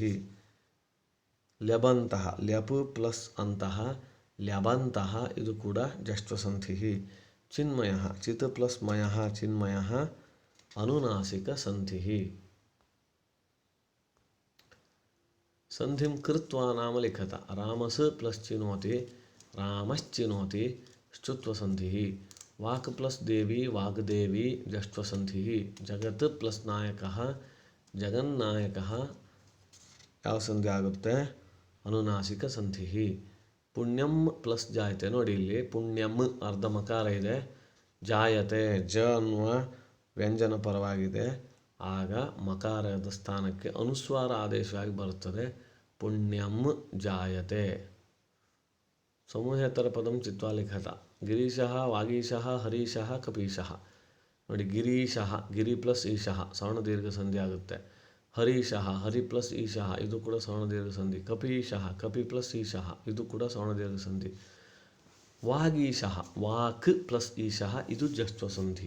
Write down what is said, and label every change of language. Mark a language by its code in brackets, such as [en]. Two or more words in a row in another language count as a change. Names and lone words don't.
[sa] ಲ್ಯಬಂತಃ, ಲ್ಯಪ್ ಪ್ಲಸ್ ಅಂತಃ, ಲ್ಯಬಂತಃ [kn] ಇದು ಕೂಡ [sa] ಜಷ್ಟ್ವಸಂಧಿಃ. ಚಿನ್ಮಯಃ, ಚಿತ್ ಪ್ಲಸ್ ಮಯಃ, ಚಿನ್ಮಯಃ ಅನುನಾಸಿಕಸಂಧಿಃ. ಸಂಧಿಂ ಕೃತ್ವಾ ನಾಮ ಲಿಖತ. ರಾಮಸ್ ಪ್ಲಸ್ ಚಿನೋತಿ, ರಾಮಶ್ಚಿನೋತಿ ಶ್ಚುತ್ವಸಂಧಿಃ. ವಾಕ್ ಪ್ಲಸ್ ದೇವಿ, ವಾಗ್ದೇವಿ ಜಷ್ಟ್ವಸಂಧಿಃ. ಜಗತ್ ಪ್ಲಸ್ ನಾಯಕಃ, ಜಗನ್ನಾಯಕಃ [kn] ಯಾವ ಸಂಧಿ ಆಗುತ್ತೆ? [sa] ಅನುನಾಸಿಕ ಸಂಧಿಃ. ಪುಣ್ಯಂ ಪ್ಲಸ್ ಜಾಯತೆ. [kn] ನೋಡಿ ಇಲ್ಲಿ ಪುಣ್ಯಂ ಅರ್ಧ ಮಕಾರ ಇದೆ, ಜಾಯತೆ ಜ ಅನ್ನುವ ವ್ಯಂಜನ ಪರವಾಗಿದೆ, ಆಗ ಮಕಾರದ ಸ್ಥಾನಕ್ಕೆ ಅನುಸ್ವಾರ ಆದೇಶವಾಗಿ ಬರುತ್ತದೆ. [sa] ಪುಣ್ಯಂ ಜಾಯತೆ. ಸಮೂಹೇತರ ಪದಂ ಚಿತ್ವಾ ಲಿಖತ. ಗಿರೀಶಃ ವಾಗೀಶಃ ಹರೀಶಃ ಕಪೀಶಃ. [kn] ನೋಡಿ [sa] ಗಿರೀಶಃ, ಗಿರಿ ಪ್ಲಸ್ ಈಶಃ [kn] ಸವರ್ಣ ದೀರ್ಘ ಸಂಧಿ ಆಗುತ್ತೆ. [sa] ಹರೀಶಃ, ಹರಿ ಪ್ಲಸ್ ಈಶಃ [kn] ಇದು ಕೂಡ ಸವರ್ಣ ದೀರ್ಘ ಸಂಧಿ. [sa] ಕಪೀಶಃ, ಕಪಿ ಪ್ಲಸ್ ಈಶಃ [kn] ಇದು ಕೂಡ ಸವರ್ಣ ದೀರ್ಘ ಸಂಧಿ. [sa] ವಾಗೀಶಃ, ವಾಕ್ ಪ್ಲಸ್ ಈಶಃ [kn] ಇದು ಜಷ್ಟ್ವ ಸಂಧಿ.